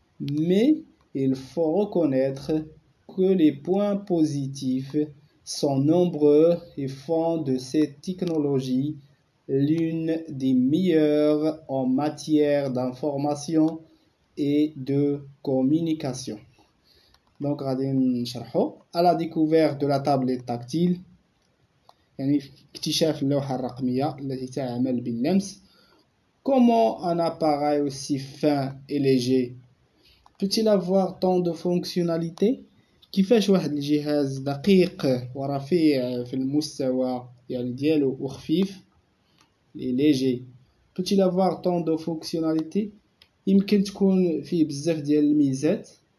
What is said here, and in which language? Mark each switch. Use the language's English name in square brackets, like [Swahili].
[French] mais il faut reconnaître que les points positifs sont nombreux et font de cette technologie l'une des meilleures en matière d'information et de communication. Donc, [Arabic] غادي نشرحوا [French] à la découverte de la tablette tactile، [Arabic] يعني اكتشاف اللوحة الرقمية التي تعمل باللمس. [French] Comment un appareil aussi fin et léger peut-il avoir tant de fonctionnalités؟ [Arabic] كيفاش واحد الجهاز دقيق ورفيع في المستوى يعني ديالو وخفيف [French] et léger peut-il avoir tant de fonctionnalités؟ [Arabic] يمكن تكون فيه بزاف ديال الميزات.